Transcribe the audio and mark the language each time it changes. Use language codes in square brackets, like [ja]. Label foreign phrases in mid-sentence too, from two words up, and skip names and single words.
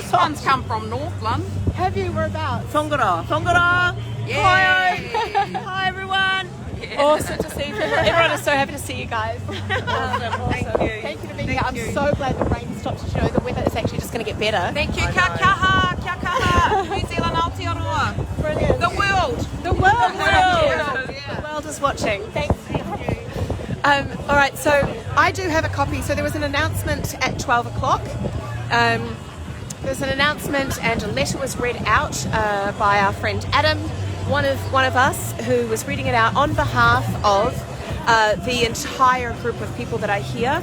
[en] This gosh. one's come from Northland. Have you? Whereabouts? Whangara. Yeah. Hi everyone. Yeah. Awesome to see you. Everyone is so happy to see you guys. Awesome. Thank you for being here. I'm so glad the rain stopped. You know, the weather is actually just going to get better. Thank you. [mi] Kia kaha. [en] New Zealand, Aotearoa. Brilliant. The world. The world is watching. Thank you. All right, so I do have a copy. So there was an announcement at 12 o'clock. There's an announcement and a letter was read out by our friend Adam, one of us, who was reading it out on behalf of the entire group of people that are here.